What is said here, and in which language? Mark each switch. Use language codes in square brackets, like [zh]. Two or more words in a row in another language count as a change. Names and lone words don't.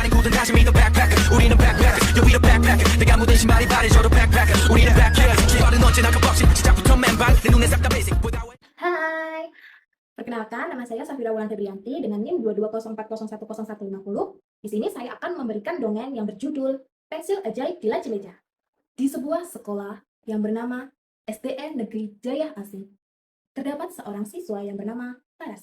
[ko] 다시 믿어 backpacker 우리는 backpacker 여기 [en] the backpacker [ko] 내가 묻은 신발이 바래져도 backpacker 우리는 backpacker 신발은 언제나 값없이 시작부터 맨발 내 눈에 싹 다 basic [id] Hai, perkenalkan nama saya Safira Wulan Febrianti dengan NIM 2204010150. Di sini saya akan memberikan dongeng yang berjudul Pensil Ajaib di Laci Meja. Di sebuah sekolah yang bernama SDN Negeri Jaya Asih, terdapat seorang siswa yang bernama Laras.